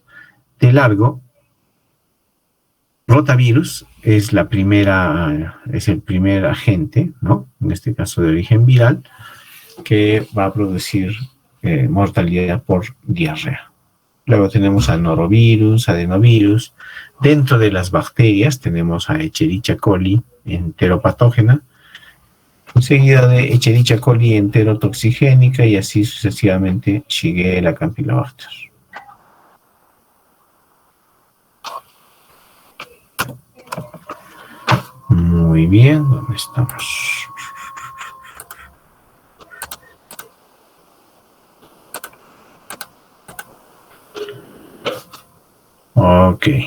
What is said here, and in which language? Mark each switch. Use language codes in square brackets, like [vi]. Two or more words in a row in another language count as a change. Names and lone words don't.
[es] De largo, rotavirus es el primer agente, ¿no? En este caso de origen viral, que va a producir mortalidad por diarrea. Luego tenemos a norovirus, adenovirus. Dentro de las bacterias tenemos a Escherichia coli enteropatógena, seguida de Escherichia coli enterotoxigénica y así sucesivamente Shigella, Campylobacter. Muy bien, ¿dónde estamos? Ok.